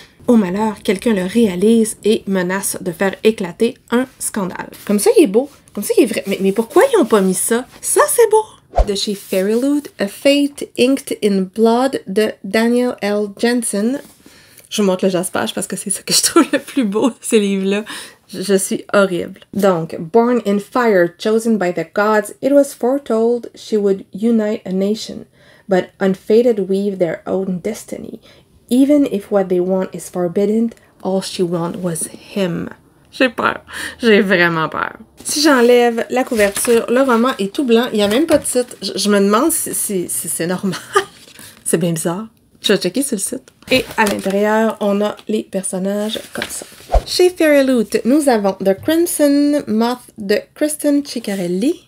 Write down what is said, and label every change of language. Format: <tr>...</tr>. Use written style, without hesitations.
<fr>au malheur, quelqu'un le réalise et menace de faire éclater un scandale. Comme ça, il est beau. Comme ça, il est vrai. Mais pourquoi ils n'ont pas mis ça? Ça, c'est beau! De chez Fairyloot, A Fate Inked in Blood de Daniel L. Jensen. Je vous montre le jaspage parce que c'est ça que je trouve le plus beau de ces livres-là. Je suis horrible.</fr> <en>Donc, Born in Fire, chosen by the gods, it was foretold she would unite a nation, but unfated weave their own destiny. Even if what they want is forbidden, all she wanted was him.</en> <fr>J'ai peur. J'ai vraiment peur. Si j'enlève la couverture, le roman est tout blanc. Il n'y a même pas de titre. Je me demande si c'est normal. C'est bien bizarre. Je vais checker sur le site. Et à l'intérieur, on a les personnages comme ça. Chez Fairyloot, nous avons The Crimson Moth de Kristen Ciccarelli.</fr>